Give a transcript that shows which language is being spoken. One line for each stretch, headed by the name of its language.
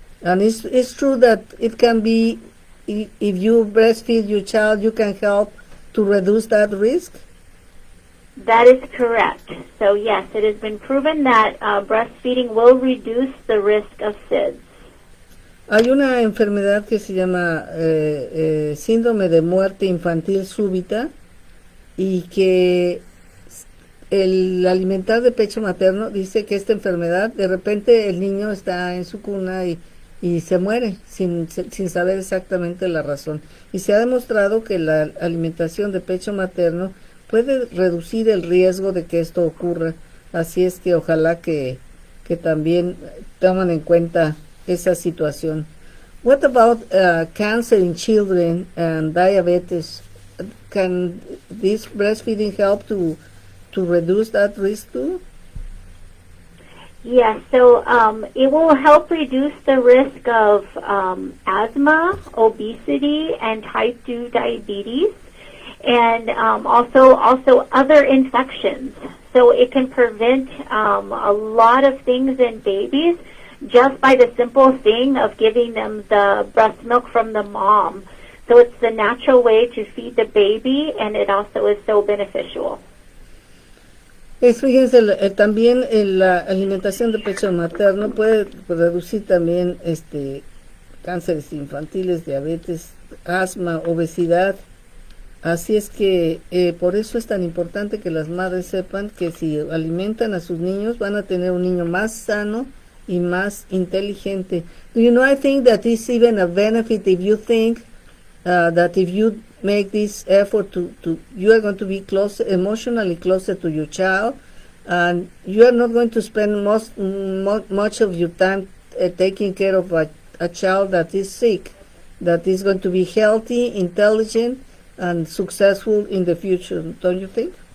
English: And it's true that it can be, if you breastfeed your child, you can help to reduce that risk? That is correct. So yes, it has been proven that breastfeeding will reduce the risk of SIDS.
Spanish: Hay una enfermedad que se llama síndrome de muerte infantil súbita y que el alimentar de pecho materno dice que esta enfermedad, de repente el niño está en su cuna y se muere sin saber exactamente la razón. Y se ha demostrado que la alimentación de pecho materno puede reducir el riesgo de que esto ocurra. Así es que ojalá que también tomen en cuenta esa situación.
English: What about cancer in children and diabetes? Can this breastfeeding help to reduce that risk too? Yes, so it will help reduce the risk of asthma, obesity, and type 2 diabetes, and also other infections. So it can prevent a lot of things in babies just by the simple thing of giving them the breast milk from the mom. So it's the natural way to feed the baby, and it also is so beneficial.
Spanish: Fíjense, también la alimentación de pecho materno puede reducir también cánceres infantiles, diabetes, asma, obesidad. Así es que por eso es tan importante que las madres sepan que si alimentan a sus niños van a tener un niño más sano y más inteligente.
English: Do you know, I think that is even a benefit if you think that if you make this effort to you are going to be emotionally closer to your child, and you are not going to spend much of your time taking care of a child that is sick, that is going to be healthy, intelligent, and successful in the future, don't you think?